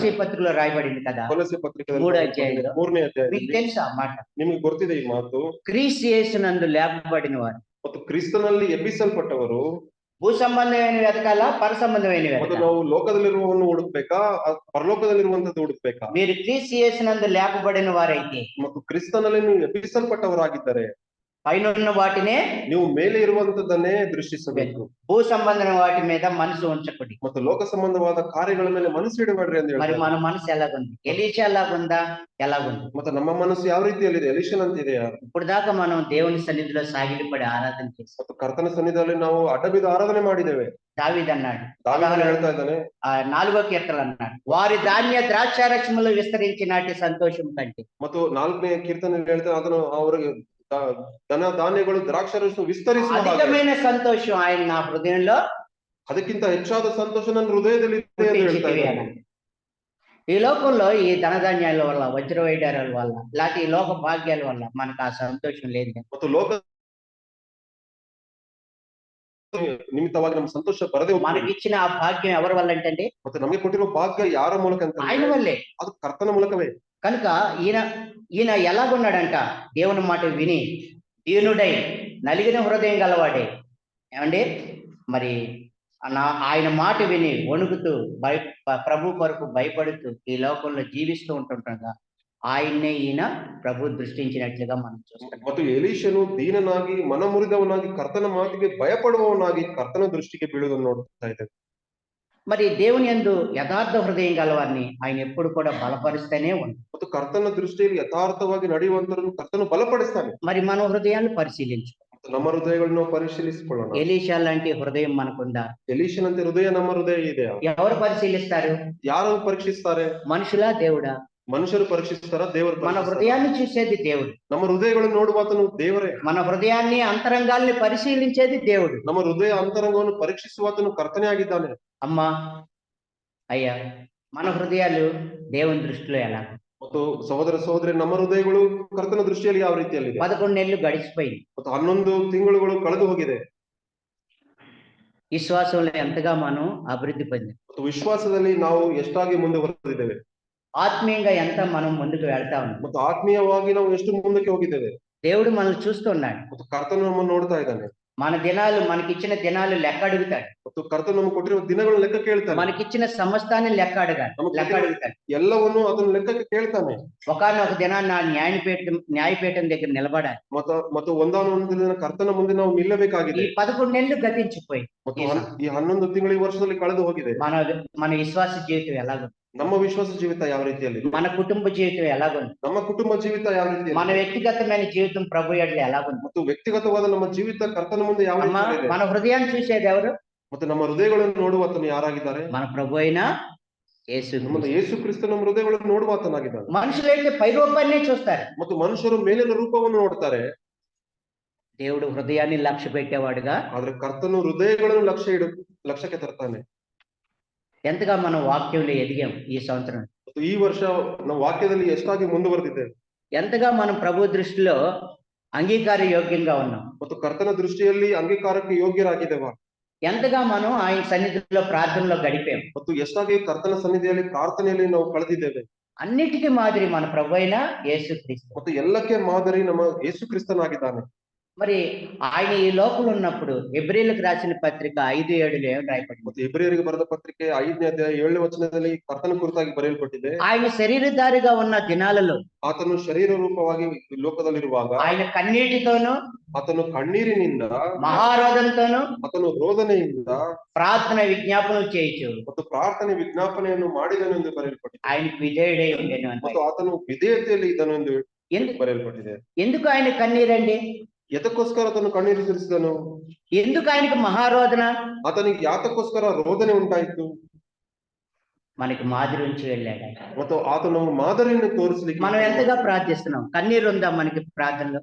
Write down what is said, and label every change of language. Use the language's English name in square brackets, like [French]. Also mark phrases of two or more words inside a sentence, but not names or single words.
[Kannada] ಇದ್ದಾನೆ. [Telugu] పత్రికలో రాయబడింది కదా, [Kannada] ಕೊಲೊಸ್ಸೆ ಪತ್ರಿಕೆಯಲ್ಲಿ [Telugu] 3వ అధ్యాయంలో. [Kannada] 3ನೇ [Telugu] మీకు [Kannada] ಅಧ್ಯಾಯದಲ್ಲಿ [Telugu] తెలుసా ఆ మాట? [Kannada] ನಿಮಗೆ ಗೊತ್ತಿದೆ ಈ ಮಾತು. [Telugu] క్రీస్తు యేసునందు లేపబడిన వారు [Kannada] ಮತ್ತು ಕ್ರಿಸ್ತನಲ್ಲಿ ಎಬ್ಬಿಸಲ್ಪಟ್ಟವರು [Telugu] భూ సంబంధమైన వెతకాలా, పర సంబంధమైన [Kannada] ಮತ್ತು [Telugu] వెతకాలా? [Kannada] ನಾವು ಲೋಕದಲ್ಲಿರುವವನ್ನು ಹುಡುಕ್ಬೇಕಾ, ಪರಲೋಕದಲ್ಲಿರುವಂತದ್ದು ಹುಡುಕ್ಬೇಕಾ? [Telugu] మీరు క్రీస్తు యేసునందు లేపబడిన వారైతే [Kannada] ಮತ್ತು ಕ್ರಿಸ್ತನಲ್ಲಿ ನೀವು ಎಬ್ಬಿಸಲ್ಪಟ್ಟವರಾಗಿದ್ದರೆ [Telugu] పైన వాటినే, [Kannada] ನೀವು ಮೇಲೆ ಇರುವಂತದ್ದನ್ನೇ ದೃಷ್ಟಿಸಬೇಕು. [Telugu] భూ సంబంధమైన వాటి మీద మనసు ఉంచకుడి. [Kannada] ಮತ್ತು ಲೋಕ ಸಂಬಂಧವಾದ ಕಾರ್ಯಗಳ ಮೇಲೆ ಮನಸ್ಸು ಇಡಬೇಡ್ರಿ ಅಂತ [Telugu] మరి [Kannada] ಹೇಳ್ತಾರೆ. [Telugu] మన మనసు ఎలాగుంది? ఎలీషా ఎలాగుందా? ఎలాగుంది? [Kannada] ಮತ್ತೆ ನಮ್ಮ ಮನಸ್ಸು ಯಾವ ರೀತಿಯಲ್ಲಿದೆ? ಎಲಿಷನ್ ಅಂತಿದೆಯಾ? [Telugu] ఇప్పుడు దాకా మనం దేవుని సన్నిధిలో సాగిలపడి ఆరాధన చేస్తాం. [Kannada] ಮತ್ತು ಕರ್ತನ ಸನ್ನಿಧಿಯಲ್ಲಿ ನಾವು ಅಡ್ಡಬಿದ್ದು ಆರಾಧನೆ ಮಾಡಿದ್ದೇವೆ. [Telugu] దావీదు అన్నాడు, [Kannada] ದಾವೀದನು ಹೇಳ್ತಾ ಇದ್ದಾನೆ, [Telugu] 4వ కీర్తన అన్నాడు, వారి ధాన్య ద్రాక్షారసములు విస్తరించినటి సంతోషం కంటే. [Kannada] ಮತ್ತು 4ನೇ ಕೀರ್ತನೆಯಲ್ಲಿ ಹೇಳ್ತಾನೆ, ಅದನ್ನು ಅವರಿಗೆ ಧನ ಧಾನ್ಯಗಳು ದ್ರಾಕ್ಷಾರಸ ವಿಸ್ತರಿಸುವ ಹಾಗೆ. [Telugu] అధికమైన సంతోషం ఆయన నా హృదయంలో [Kannada] ಅದಕ್ಕಿಂತ ಹೆಚ್ಚಾದ ಸಂತೋಷ ನನ್ನ ಹೃದಯದಲ್ಲಿ ಇದೆ ಅಂತ ಹೇಳ್ತಾ [Telugu] పుట్టించితివి [Kannada] ಇದ್ದಾನೆ. [Telugu] అన్నాడు. ఈ లోకంలో ఈ ధనధాన్యాల వల్ల, వజ్ర వైడారాల వల్ల, లేకపోతే ఈ లోక భాగ్యాల వల్ల మనకు ఆ సంతోషం లేదు కదా. [Kannada] ಮತ್ತು ಲೋಕ ನಿಮಿತ್ತವಾಗಿ ನಮ್ಮ ಸಂತೋಷ ಬರದೇ ಹೋಗ್ತದೆ. [Telugu] మనకి ఇచ్చిన ఆ భాగ్యం ఎవరి వల్ల అంటే [Kannada] ಮತ್ತೆ ನಮಗೆ ಕೊಟ್ಟಿರುವ ಭಾಗ್ಯ ಯಾರ ಮೂಲಕ ಅಂತ [Telugu] ఆయన వల్లే. [Kannada] ಅದು ಕರ್ತನ ಮೂಲಕವೇ. [Telugu] కనుక ఈయన ఎలాగున్నాడంట? దేవుని మాట విని దీనుడై నలిగిన హృదయం గలవాడే. ఏమండి, మరి ఆయన మాట విని వణుకుతూ ప్రభు కొరకు భయపడుతూ ఈ లోకంలో జీవిస్తూ ఉంటుండగా ఆయన్నే ఈయన ప్రభు దృష్టించినట్లుగా మనం చూస్తాం. [Kannada] ಮತ್ತು ಎಲೀಷನು ದೀನನಾಗಿ ಮನಮುರಿದವನಾಗಿ ಕರ್ತನ ಮಾತಿಗೆ ಭಯಪಡುವವನಾಗಿ ಕರ್ತನ ದೃಷ್ಟಿಗೆ ಬೀಳುವುದನ್ನು ನೋಡ್ತಾ ಇದ್ದೇವೆ. [Telugu] మరి దేవుని యందు యథార్థ హృదయం గలవారిని ఆయన ఎప్పుడు కూడా బలపరుస్తూనే ఉంది. [Kannada] ಮತ್ತು ಕರ್ತನ ದೃಷ್ಟಿಯಲ್ಲಿ ಯಥಾರ್ಥವಾಗಿ ನಡೆಯುವಂತರನ್ನು ಕರ್ತನು ಬಲಪಡಿಸ್ತಾನೆ. [Telugu] మరి మన హృదయాన్ని పరిశీలించు. [Kannada] ಮತ್ತು ನಮ್ಮ ಹೃದಯಗಳನ್ನು ಪರಿಶೀಲಿಸಿಕೊಳ್ಳೋಣ. [Telugu] ఎలీషా లాంటి హృదయం మనకుందా? [Kannada] ಎಲೀಷನಂತೆ ಹೃದಯ ನಮ್ಮ ಹೃದಯ ಇದೆಯಾ? [Telugu] ఎవరు పరిశీలిస్తారు? [Kannada] ಯಾರು ಪರೀಕ್ಷಿಸ್ತಾರೆ? [Telugu] మనుషులా, దేవుడా? [Kannada] ಮನುಷ್ಯರು ಪರೀಕ್ಷಿಸ್ತಾರ, ದೇವರು [Telugu] మన [Kannada] ಪರೀಕ್ಷಿಸ್ತಾರಾ? [Telugu] హృదయాన్ని చూసేది దేవుడు. [Kannada] ನಮ್ಮ ಹೃದಯಗಳನ್ನು ನೋಡುವಾತನು ದೇವರೇ. [Telugu] మన హృదయాన్ని అంతరంగాల్ని పరిశీలించేది దేవుడు. [Kannada] ನಮ್ಮ ಹೃದಯ ಅಂತರಂಗವನ್ನು ಪರೀಕ್ಷಿಸುವಾತನು ಕರ್ತನೇ ಆಗಿದ್ದಾನೆ. [Telugu] అమ్మా, అయ్యా, మన హృదయాలు దేవుని దృష్టిలో ఎలా? [Kannada] ಮತ್ತು ಸಹೋದರ ಸಹೋದರಿ, ನಮ್ಮ ಹೃದಯಗಳು ಕರ್ತನ ದೃಷ್ಟಿಯಲ್ಲಿ ಯಾವ ರೀತಿಯಲ್ಲಿದೆ? [Telugu] 11 నెలలు గడిచిపోయింది. [Kannada] ಮತ್ತು 11 ತಿಂಗಳುಗಳು ಕಳೆದು ಹೋಗಿದೆ. [Telugu] విశ్వాసంలో ఎంతగా మనం అభివృద్ధి పొందాం? [Kannada] ಮತ್ತು ವಿಶ್ವಾಸದಲ್ಲಿ ನಾವು ಎಷ್ಟಾಗಿ ಮುಂದುವರೆದಿದ್ದೇವೆ? [Telugu] ఆత్మీయంగా ఎంత మనం ముందుకు వెళ్తా ఉన్నాం? [Kannada] ಮತ್ತು ಆತ್ಮೀಯವಾಗಿ ನಾವು ಎಷ್ಟು ಮುಂದಕ್ಕೆ ಹೋಗಿದ್ದೇವೆ? [Telugu] దేవుడు మనల్ని చూస్తున్నాడు. [Kannada] ಮತ್ತು ಕರ್ತನು ನಮ್ಮನ್ನು ನೋಡ್ತಾ ಇದ್ದಾನೆ. [Telugu] మన దినాలు, మనకిచ్చిన దినాలు లెక్క అడుగుతాడు. [Kannada] ಮತ್ತು ಕರ್ತನು ನಮಗೆ ಕೊಟ್ಟಿರುವ ದಿನಗಳ ಲೆಕ್ಕ ಕೇಳ್ತಾನೆ. [Telugu] మనకిచ్చిన సమస్తాన్ని లెక్క అడుగుతాడు. [Kannada] ಎಲ್ಲವನ್ನು ಅದನ್ನು ಲೆಕ್ಕಕ್ಕೆ ಕೇಳ್ತಾನೆ. [Telugu] ఒకనొక దినాన్ని నా న్యాయపీఠం దగ్గర నిలబడాలి. [Kannada] ಮತ್ತು ಒಂದಾನೊಂದು ದಿನ ಕರ್ತನ ಮುಂದೆ ನಾವು ನಿಲ್ಲಬೇಕಾಗಿದೆ. [Telugu] ఈ 11 నెలలు గతించిపోయి [Kannada] ಮತ್ತು ಈ 11 ತಿಂಗಳು ಈ ವರ್ಷದಲ್ಲಿ ಕಳೆದು ಹೋಗಿದೆ. [Telugu] మన విశ్వాಸ జీవితం ఎలాగుంది? [Kannada] ನಮ್ಮ ವಿಶ್ವಾಸ ಜೀವಿತ ಯಾವ ರೀತಿಯಲ್ಲಿ? [Telugu] మన కుటుంబ జీవితం ఎలాగుంది? [Kannada] ನಮ್ಮ ಕುಟುಂಬ ಜೀವಿತ ಯಾವ ರೀತಿ? [Telugu] మన వ్యక్తిగతమైన జీవితం ప్రభు ఎడల ఎలాగుంది? [Kannada] ಮತ್ತು ವ್ಯಕ್ತಿಗತವಾದ ನಮ್ಮ ಜೀವಿತ ಕರ್ತನ ಮುಂದೆ ಯಾವ ರೀತಿ ಇದೆ? [Telugu] మన హృదయాన్ని చూసేది ఎవరు? [Kannada] ಮತ್ತೆ ನಮ್ಮ ಹೃದಯಗಳನ್ನು ನೋಡುವಾತನು ಯಾರಾಗಿದ್ದಾರೆ? [Telugu] మన ప్రభు అయిన యేసు. [Kannada] ನಮ್ಮ ಯೇಸು ಕ್ರಿಸ್ತ ನಮ್ಮ ಹೃದಯಗಳನ್ನು ನೋಡುವಾತನಾಗಿದ್ದಾನೆ. [Telugu] మనుషులైతే పై రూపాన్నే చూస్తారు. [Kannada] ಮತ್ತು ಮನುಷ್ಯರು ಮೇಲಿನ ರೂಪವನ್ನು ನೋಡ್ತಾರೆ. [Telugu] దేవుడు హృదయాన్ని లక్ష్య పెట్టేవాడుగా, [Kannada] ಆದ್ರೆ ಕರ್ತನು ಹೃದಯಗಳನ್ನು ಲಕ್ಷ್ಯಕ್ಕೆ ತರ್ತಾನೆ. [Telugu] ఎంతగా మనం వాక్యంలో ఎదిగాం ఈ సంవత్సరం? [Kannada] ಮತ್ತು ಈ ವರ್ಷ ನಾವು ವಾಕ್ಯದಲ್ಲಿ ಎಷ್ಟಾಗಿ ಮುಂದುವರೆದಿದ್ದೇವೆ? [Telugu] ఎంతగా మనం ప్రభు దృష్టిలో అంగీకార యోగ్యంగా ఉన్నాం? [Kannada] ಮತ್ತು ಕರ್ತನ ದೃಷ್ಟಿಯಲ್ಲಿ ಅಂಗೀಕಾರಕ್ಕೆ ಯೋಗ್ಯರಾಗಿದ್ದೇವಾ? [Telugu] ఎంతగా మనం ఆయన సన్నిధిలో ప్రార్థనలో గడిపాం? [Kannada] ಮತ್ತು ಎಷ್ಟಾಗಿ ಕರ್ತನ ಸನ್ನಿಧಿಯಲ್ಲಿ ಪ್ರಾರ್ಥನೆಯಲ್ಲಿ ನಾವು ಕಳೆದಿದ್ದೇವೆ? [Telugu] అన్నిటికీ మాదిరి మన ప్రభు అయిన యేసుక్రీస్తు. [Kannada] ಮತ್ತು ಎಲ್ಲಕ್ಕೆ ಮಾದರಿ ನಮ್ಮ ಯೇಸು ಕ್ರಿಸ್ತನಾಗಿದ್ದಾನೆ. [Telugu] మరి ఆయన ఈ లోకంలో ఉన్నప్పుడు హెబ్రీయులకు రాసిన పత్రిక 5:7 ఏం రాయబడింది? [Kannada] ಮತ್ತು ಹೆಬ್ರಿಯರಿಗೆ ಬರೆದ ಪತ್ರಿಕೆ 5ನೇ ಅಧ್ಯಾಯ 7ನೇ ವಚನದಲ್ಲಿ ಕರ್ತನ ಕುರಿತಾಗಿ ಬರೆಯಲ್ಪಟ್ಟಿದೆ. [Telugu] ఆయన శరీరధారిగా ఉన్న దినాలలో [Kannada] ಆತನು ಶರೀರ ರೂಪವಾಗಿ ಲೋಕದಲ್ಲಿರುವಾಗ [Telugu] ఆయన కన్నీటితోనూ, [Kannada] ಆತನು ಕಣ್ಣೀರಿನಿಂದ, [Telugu] మహారోధంతోనూ, [Kannada] ಆತನು ರೋದನೆಯಿಂದ [Telugu] ప్రార్థన విజ్ఞాపనలు చేయొచ్చు [Kannada] ಮತ್ತು ಪ್ರಾರ್ಥನೆ ವಿಜ್ಞಾಪನೆಯನ್ನು ಮಾಡಿದನೆಂದು ಬರೆಯಲ್ಪಟ್ಟಿದೆ. [Telugu] ఆయనకు విధేయుడై ఉండేను అంటే. [Kannada] ಮತ್ತು ಆತನು ವಿಧೇಯತೆಯಲ್ಲಿ ಇದ್ದನೆಂದು [Telugu] ఎందుకు [Kannada] ಬರೆಯಲ್ಪಟ್ಟಿದೆ. [Telugu] ఎందుకు ఆయన కన్నీరండి? [Kannada] ಎದಕ್ಕೋಸ್ಕರ ಆತನು ಕಣ್ಣೀರು ಸುರಿಸಿದನು? [Telugu] ఎందుకు ఆయనకు మహారోధన? [Kannada] ಆತನಿಗೆ ಯಾತಕ್ಕೋಸ್ಕರ ರೋದನೆ ಉಂಟಾಯಿತು? [Telugu] మనకి మాదిరి ఉంచి వెళ్ళాడు ఆయన. [Kannada] ಮತ್ತು ಆತನು ಮಾದರಿಯನ್ನು ತೋರಿಸಲಿಕ್ಕೆ [Telugu] మనం ఎంతగా ప్రార్థిస్తున్నాం? కన్నీరు ఉందా మనకి ప్రార్థనలో?